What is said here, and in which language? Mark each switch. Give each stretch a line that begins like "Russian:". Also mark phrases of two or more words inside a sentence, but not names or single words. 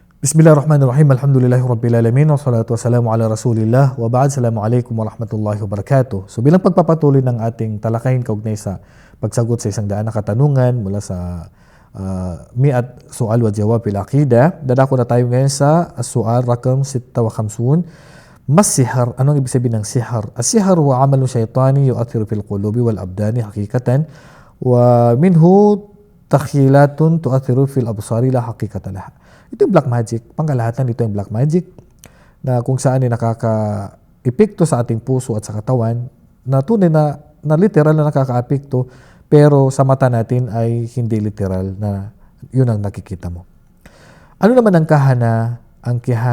Arabic: بسم الله الرحمن الرحيم. الحمد لله رب العالمين. والصلاة والسلام على رسول الله. وبعد. السلام عليكم ورحمة الله وبركاته.
Filipino: So bilang pagpapatuloy ng ating talakayin kaugnay sa pagsagot sa isang daan na katanungan mula sa
Arabic: مئة سؤال وجواب في العقيدة,
Filipino: dadako na tayo ngayon sa
Arabic: سؤال رقم
Filipino: 56. Mas sihar. Anong ibig sabihin ng sihar?
Arabic: السحر وعمل شيطاني يؤثر في القلوب والأبدان حقيقة ومنه تخييلات تؤثر في الأبصار لا حقيقة لها.
Filipino: Ito yung
English: black magic.
Filipino: Pangkalahatan ito yung
English: black magic
Filipino: na kung saan ay nakaka-epekto sa ating puso at sa katawan na tunay na literal na nakaka-epekto pero sa mata natin ay hindi literal na yun ang nakikita mo. Ano naman ang kahana? Ang kihana?